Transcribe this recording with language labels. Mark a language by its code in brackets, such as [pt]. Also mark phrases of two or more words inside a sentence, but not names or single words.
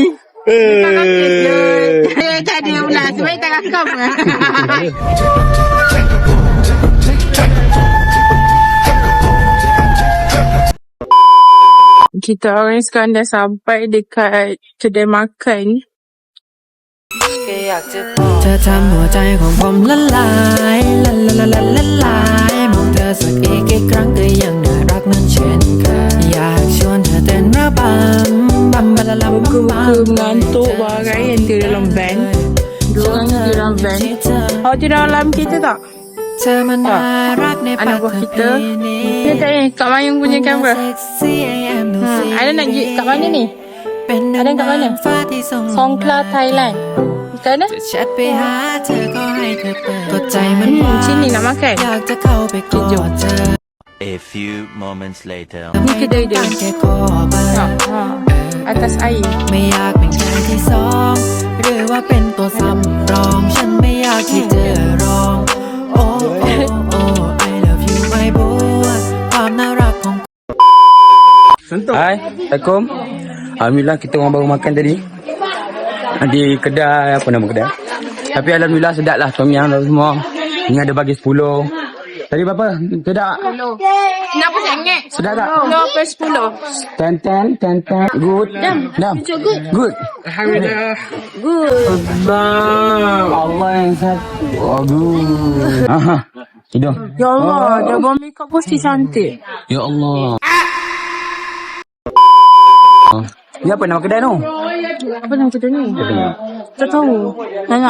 [ms] Tak kakak je. Dia tak dia pula. Sebab tak kakak pun. Kita orang sekarang dah sampai dekat kedai makan. [th] เธอทำหัวใจของผมละลายละละละละละลายมองเธอสักอีกครั้งก็ยังน่ารักนั้นเช่นเคยอยากชวนเธอเต้นระบำบัมบัลลัมบัมบัม [ms] Mengantuk bagai yang di dalam van. Diorang di dalam van. Awak tidur dalam kita tak? [th] เธอมันน่ารักในปาก [ms] Anak buah [th] เธอ [ms] kita. [th] นี่ [ms] Ni tak ni, Kak Mayung punya kamera. [en] เซ็กซี่ I am no [ms] Ada nak pergi kat mana ni? [th] เป็นดัง [ms] Ada kat mana? [th] นางฟ้าที่ส่งลง [ms] Songkla, Thailand. Kat mana? [th] จะแชทไปหาเธอก็ให้เธอเปิดก็ใจมันวาย [ms] Sini nak makan. [th] อยากจะเข้าไปกอดเธอ [en] A few moments later. [th] นี่คือเดิน การแค่ขอเบอร์ [ms] Atas air. [th] ไม่อยากเป็นแค่ที่สองหรือว่าเป็นตัวสำรอง ฉันไม่อยากที่จะรอง โอ้โอ้โอ้ [en] I love you my boy [th] ความน่ารักของ [ms] Hai, Assalamualaikum. Alhamdulillah kita orang baru makan tadi. Di kedai, apa nama kedai? Tapi Alhamdulillah sedap lah tom yum semua. Ni ada bagi 10. Tadi berapa? Sedap? Kenapa sangat? Sedap tak? 10. [en] Ten. Good. Dam. Good. Alhamdulillah. Good. [ms] Allah yang satu. Oh, good. Aha. Hidung. Ya Allah, dia bawa makeup pun si cantik. Ya Allah. Ni apa nama kedai tu? Apa nama kedai ni? Tak tahu. Tanya.